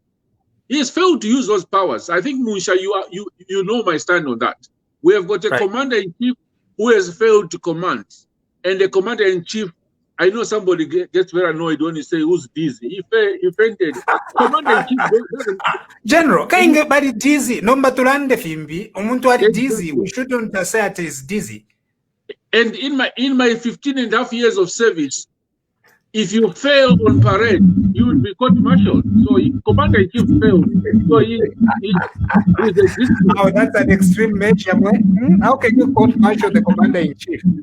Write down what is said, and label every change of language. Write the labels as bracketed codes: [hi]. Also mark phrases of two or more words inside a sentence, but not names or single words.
[en] He has failed to use those powers. I think, Mushya, you know my stand on that. We have got a commander-in-chief who has failed to command. And the commander-in-chief, I know somebody gets very annoyed when you say who's dizzy. He fainted. Commander-in-chief doesn't... General, can you get dizzy? [bem] Number tulande fimbi, umuntu ari dizzy. [en] We shouldn't say it is dizzy. And in my 15 and a half years of service, if you fail on parade, you will be court-martialed. So Commander-in-Chief failed. So he's Oh, that's an extreme measure. How can you court-martial the Commander-in-Chief?